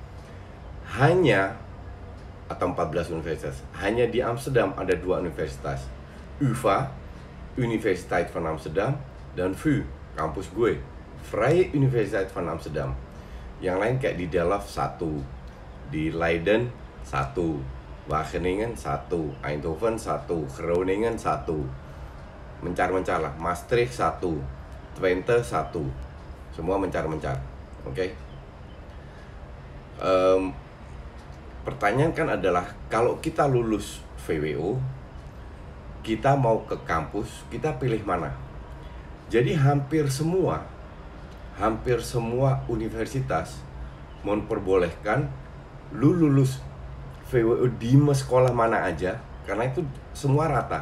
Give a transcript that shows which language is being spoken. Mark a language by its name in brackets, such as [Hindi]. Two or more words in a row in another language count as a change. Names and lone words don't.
[Indonesian] Atau 14 universitas. Hanya di Amsterdam ada 2 universitas. UvA, Universiteit van Amsterdam, dan VU, kampus gue, Vrije Universiteit van Amsterdam. Yang lain kayak di Delft 1, di Leiden 1, Wageningen 1, Eindhoven 1, Groningen 1. Mencar-mencar lah, Maastricht 1, Twente 1. Semua mencar-mencar. Oke. Pertanyaan kan adalah, kalau kita lulus VWO, kita mau ke kampus, kita pilih mana? Jadi hampir semua universitas memperbolehkan lu lulus VWO di sekolah mana aja, karena itu semua rata.